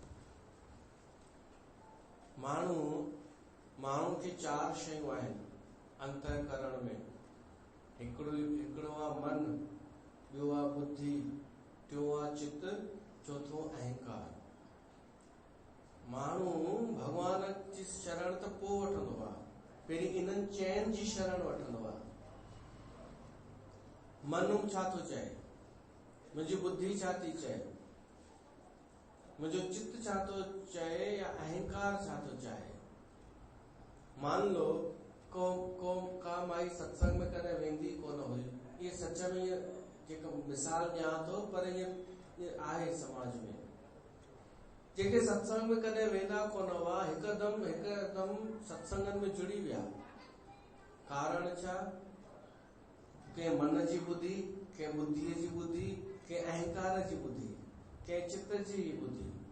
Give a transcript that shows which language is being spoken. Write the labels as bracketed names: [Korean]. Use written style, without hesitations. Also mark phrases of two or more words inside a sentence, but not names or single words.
[Sindhi] माण्हू खे चार शयूं आहिनि अंतःकरण में हिकिड़ो आहे मन ॿियो आहे बुद्धि टियों आहे चित्त चौथो अहंकार माण्हू भगवान जी शरण त पोइ वठंदो आहे पहिरीं इन्हनि चइनि जी शरण वठंदो आहे मन छा थो चए मुंहिंजी बुद्धि छा थी चए मुंहिंजो चित्त छा थो चए या अहंकार छा थो चाहे [Hindi] मान लो [Sindhi] का माई सत्संग में कॾहिं वेंदी कोन हुई ये सच में ये जेको मिसाल ॾियां थो पर ये आहे समाज में जेके सत्संग में कॾहिं वेंदा कोन हुआ हिकदम सत्संगनि में जुड़ी विया कारण छा? कंहिं मन जी ॿुधी, कंहिं बुद्धीअ जी ॿुधी, कंहिं अहंकार जी ॿुधी, कंहिं चित्त जी ॿुधी।